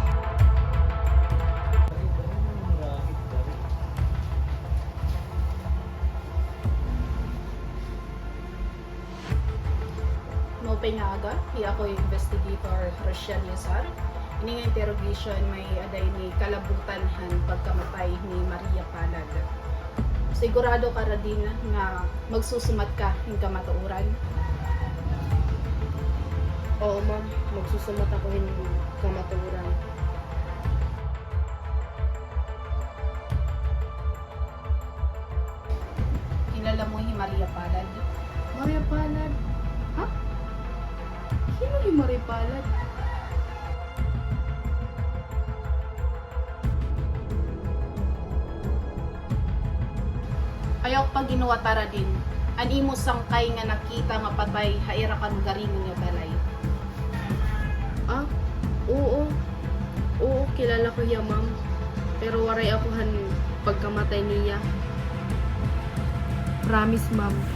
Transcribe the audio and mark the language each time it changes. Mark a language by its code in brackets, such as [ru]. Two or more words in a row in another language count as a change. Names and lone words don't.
[war] Mopay nga aga, hiya ako investigator Rochelle Yasar. Ini nga interrogation may aday ni kalabutan han pagkamatay ni Maria Palad. Sigurado ka ra din nga magsusumat ka ng kamatuuran? Oo ma'am, magsusumat ako ng kamaturan. [tl] Kilala mo si Maria Palad? Maria Palad? Ha? Sino yung Maria Palad? [war] Ayaw pag ginawa tara din, an imo sangkay nga nakita nga patay haira kan garing nga balay. [tl] Ah, oo. Oo, kilala ko siya ma'am. [war] Pero waray ako han pagkamatay niya. [en] Promise ma'am.